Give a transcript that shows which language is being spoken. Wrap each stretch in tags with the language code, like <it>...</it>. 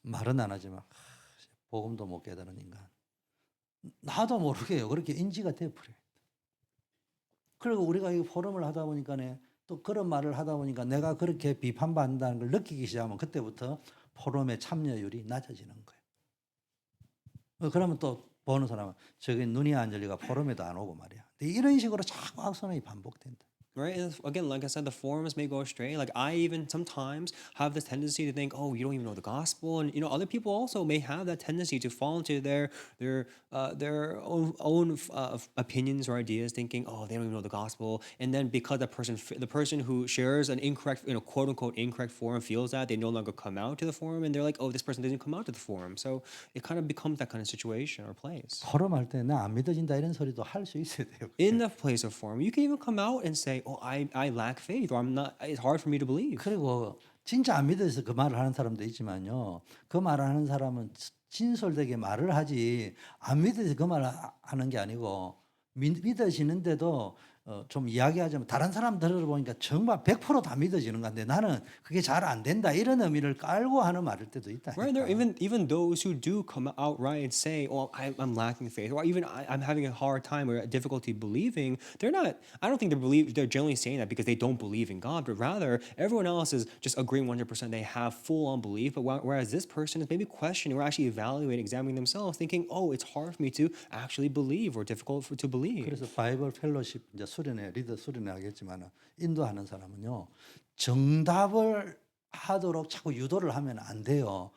<ko>말은 안 하지만 복음도 못 깨달은 인간. 나도 모르게요. 그렇게 인지가 돼 버려요. 그리고 우리가 이 포럼을 하다 보니까네 또 그런 말을 하다 보니까 내가 그렇게 비판받는다는 걸 느끼기 시작하면 그때부터 포럼의 참여율이 낮아지는 거예요. 그러면 또 보는 사람은 저기 눈이 안 열리가 포럼에도 안 오고 말이야. 근데 이런 식으로 자꾸 악순환이 반복된다.</ko> <en>Right? And again, like I said, the forums may go astray. Like I even sometimes have this tendency to think, oh, you don't even know the gospel, and you know, other people also may have that tendency to fall into their own opinions or ideas, thinking, oh, they don't even know the gospel, and then because the person who shares an incorrect, you know, quote unquote incorrect forum feels that they no longer come out to the forum, and they're like, oh, this person doesn't come out to the forum, so it kind of becomes that kind of situation or place.</en> <ko>포럼 할 때 나 안 믿어진다 이런 소리도 할 수 있어야 돼요.</ko> <en>In the place of forum, you can even come out and say, oh, I lack faith, or I'm not. It's hard for me to believe.</en> <ko>그리고 진짜 안 믿어서 그 말을 하는 사람도 있지만요. 그 말을 하는 사람은 진솔되게 말을 하지 안 믿어서 그 말을 하는 게 아니고 믿어지는데도 좀 이야기하자면 다른 사람 들어보니까 정말 100%다 믿어지는 건데 나는 그게 잘 안 된다 이런 의미를 깔고 하는 말일 때도 있다.</ko> <en>Right, there even those who do come outright and say, "Oh, I'm lacking faith," or even I'm having a hard time or a difficulty believing. They're not. I don't think they're generally saying that because they don't believe in God, but rather everyone else is just agreeing 100%. They have full on belief, but whereas this person is maybe questioning or actually evaluating, examining themselves, thinking, "Oh, it's hard for me to actually believe or difficult to believe."</en> <ko>그래서 바이블 펠로십 이제 수련회 리더 수련회 하겠지만 인도하는 사람은요 정답을 하도록 자꾸 유도를 하면 안 돼요.</ko>